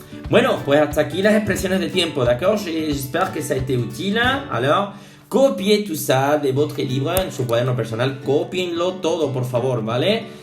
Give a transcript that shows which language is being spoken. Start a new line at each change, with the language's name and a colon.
Spanish: Bueno, pues hasta aquí las expresiones de tiempo, d'accord?
French: J'espère que ça a été utile. Alors, copiez tout ça de votre livre
Spanish: en su cuaderno personal. Copienlo todo, por favor, ¿vale?